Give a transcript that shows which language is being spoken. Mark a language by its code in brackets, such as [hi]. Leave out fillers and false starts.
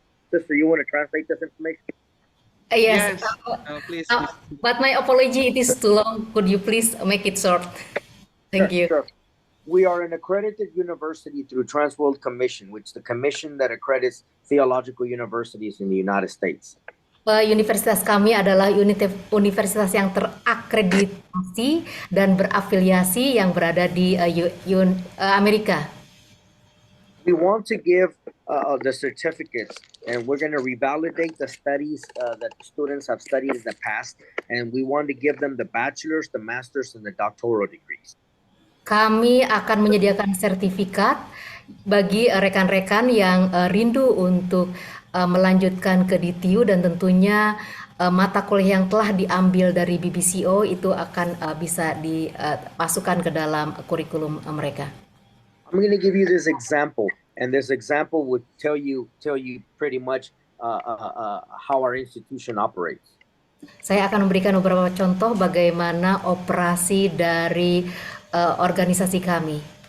[en] Sister, you want to translate this information? Yes. Please. But my apology, it is too long. Could you please make it short? Thank you. Sure. We are an accredited university through Transworld Commission, which is the commission that accredits theological universities in the United States. [id] Universitas kami adalah universitas yang terakreditasi dan berafiliasi yang berada di Amerika. [en] We want to give the certificates, and we're going to revalidate the studies that the students have studied in the past, and we want to give them the bachelor's, the master's, and the doctoral degrees. [id] Kami akan menyediakan sertifikat bagi rekan-rekan yang rindu untuk melanjutkan ke DTU, dan tentunya mata kuliah yang telah diambil dari BBCO itu akan bisa dimasukkan ke dalam kurikulum mereka. [en] I'm going to give you this example, and this example would tell you pretty much how our institution operates. [id] Saya akan memberikan beberapa contoh bagaimana operasi dari organisasi kami.